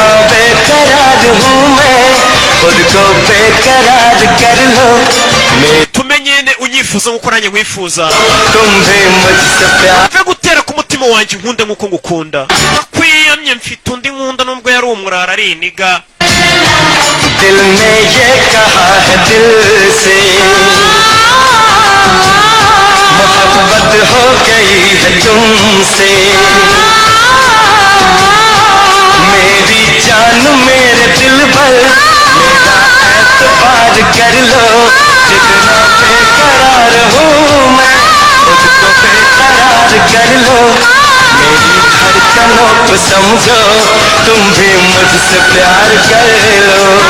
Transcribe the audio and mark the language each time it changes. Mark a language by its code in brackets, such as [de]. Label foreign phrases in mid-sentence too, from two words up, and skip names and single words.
[rw] tumenyene unyifuza nkuko nanjye nkwifuza mve gutera ku mutima wanjye nkunde nkuko ngukunda nakwiyamye mfite undi nkunda nubwo yari umurara ari iniga [hi] दिल ने ये कहा है दिल से मोहब्बत हो गई है तुमसे मेरी जान मेरे दिल पर मेरा एतबार कर लो जितना बेकरार हूँ मैं खुद को बेकरार कर लो मेरी धड़कनों को समझो तुम भी मुझसे प्यार कर लो